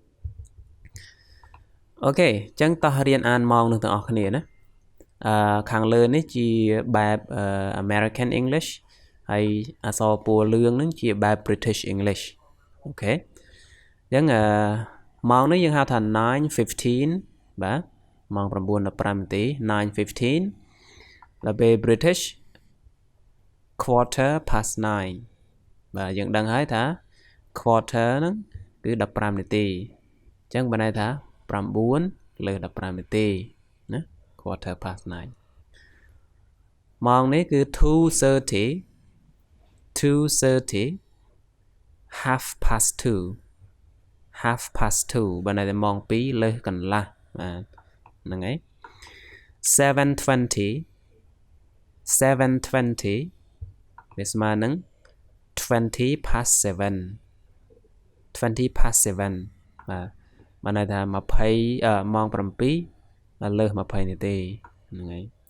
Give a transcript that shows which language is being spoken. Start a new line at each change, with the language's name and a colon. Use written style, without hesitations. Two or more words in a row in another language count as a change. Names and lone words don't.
Khmer: អូខេអញ្ចឹងតោះរៀនអានម៉ោងនឹងទាំងអស់គ្នាណាខាងលើនេះជាបែប American English ហើយអក្សរពណ៌លឿងហ្នឹងជាបែប
English: British English
Khmer: អូខេអញ្ចឹងម៉ោងនេះយើងហៅថា 9:15 បាទម៉ោង 9:15 នាទី 9:15 ដល់ពេល
English: British quarter past 9
Khmer: បាទយើងដឹងហើយថា quarter ហ្នឹងគឺ15នាទីអញ្ចឹងបានន័យថា9លើ15នាទីណា
English: quarter past 9
Khmer: ម៉ោងនេះគឺ 2:30
English: half past 2
Khmer: បានន័យថាម៉ោង2លើសកន្លះបាទហ្នឹងហើយ 7:20 វាស្មើនឹង
English: 20 past 7
Khmer: បាទបានន័យថា20ម៉ោង7លើស20នាទីហ្នឹងហើយ